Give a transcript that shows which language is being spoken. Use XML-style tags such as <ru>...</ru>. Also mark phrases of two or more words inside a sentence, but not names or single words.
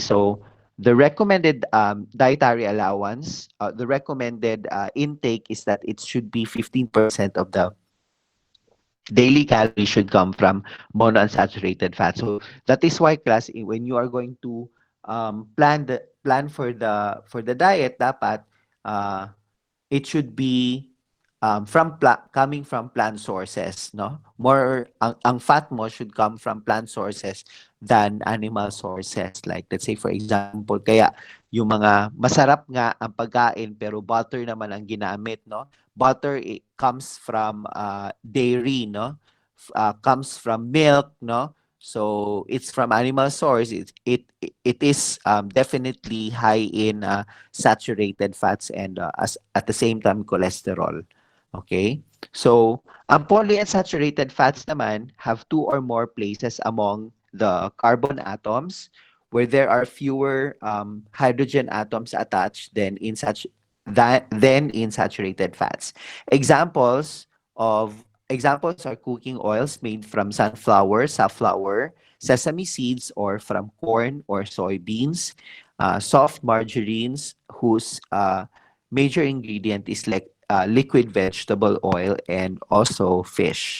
<en>So the recommended dietary allowance, the recommended intake is that it should be 15% of the daily calories should come from monounsaturated fat. So that is why class when you are going to plan for the diet, dapat uh, it should be coming from plant sources, no? More ang fat mo should come from plant sources than animal sources. Like let's say for example,</en> <tl>kaya yung mga masarap nga ang pagkain pero butter naman ang ginamit, no?</tl> <en>Butter it comes from dairy, no? Comes from milk, no? So it's from animal source. It is definitely high in saturated fats and at the same time cholesterol. Okay? So, ang polyunsaturated fats naman have two or more places among the carbon atoms where there are fewer hydrogen atoms attached than in saturated fats. Examples examples are cooking oils made from sunflower, safflower, sesame seeds, or from corn or soybeans, soft margarines whose major ingredient is like liquid vegetable oil and also fish.</en>